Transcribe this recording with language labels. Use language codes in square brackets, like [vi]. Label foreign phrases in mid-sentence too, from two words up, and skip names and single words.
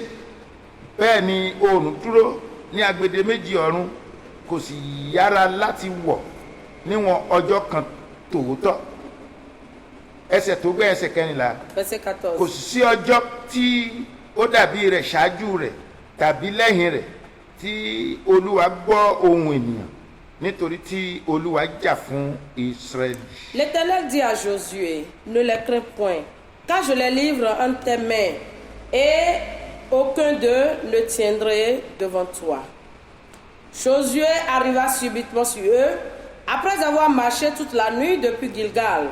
[yo] Bẹ́ẹ̀ ni oòrùn dúró ní agbede méjì ọ̀run, kò sì yára láti wọ̀ níwọ̀n ọjọ́ kan tòótọ́. Ẹsẹ̀ tó gbé ẹsẹ̀ kẹrìnlá. [fr] Verset 14. [yo] Kò sí ọjọ́ tí ó dàbí rẹ̀ ṣáájú rẹ̀ tàbí lẹ́yìn rẹ̀ tí Olúwa gbọ́ ohùn ènìyàn, nítorí tí Olúwa jà fún Israël. [fr] L'Éternel dit à Josué, ne les crains point, car je les livre entre tes mains, et aucun d'eux ne tiendrait devant toi. Josué arriva subitement sur eux, après avoir marché toute la nuit depuis Gilgal.